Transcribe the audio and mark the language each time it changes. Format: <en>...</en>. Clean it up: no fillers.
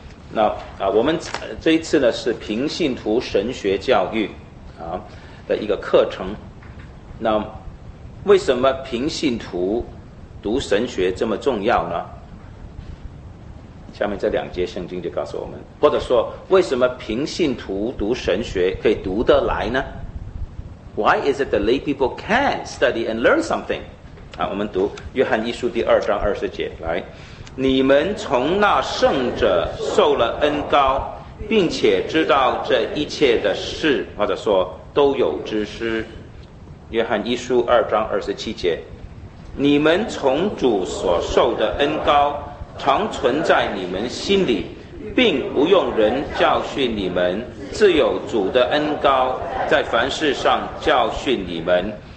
<zh>那我们这一次呢是平信徒神学教育啊的一个课程。那为什么平信徒读神学这么重要呢？下面这两节圣经就告诉我们，或者说为什么平信徒读神学可以读得来呢？</zh> <en>Why is it the lay people can study and learn something?</en> <zh>啊，我们读约翰一书第二章二十节，来，你们从那圣者受了恩膏，并且知道这一切的事，或者说都有知识。约翰一书二章二十七节，你们从主所受的恩膏常存在你们心里，并不用人教训你们，自有主的恩膏在凡事上教训你们。</zh>